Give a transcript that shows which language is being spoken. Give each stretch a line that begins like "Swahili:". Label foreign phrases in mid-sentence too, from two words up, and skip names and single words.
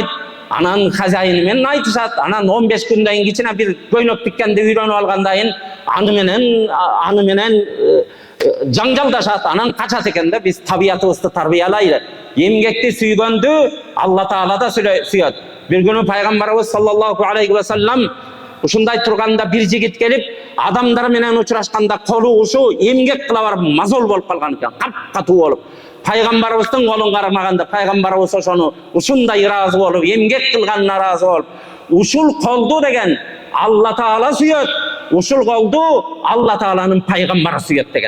Kyrgyz: Анан хозяйыны менен айтышат, анан 15 күндөн кийин кичине бир көйнөк тиккенди үйрөнүп алгандан кийин аны менен жаңжалдашат, анан качат экен да. Биз табиятыбызды тарбиялайлы. Эмгекти сүйгөндү Алла Таала да сүйөт. Бир күнү пайгамбарыбыз
Arabic: صلى الله عليه وسلم
Kyrgyz: ушундай турганда бир жигит келип, адамдар менен учурашканда колу ушу эмгек кыла барып мазол болуп калган экен, катуу болуп. Пайгамбарыбыздын колун кармаганда пайгамбарыбыз ошону ушундай ыраазы болуп, эмгек кылганына ыраазы болуп, ушул колду деген Алла Таала сүйөт, ушул колду Алла Тааланын пайгамбары сүйөт деген.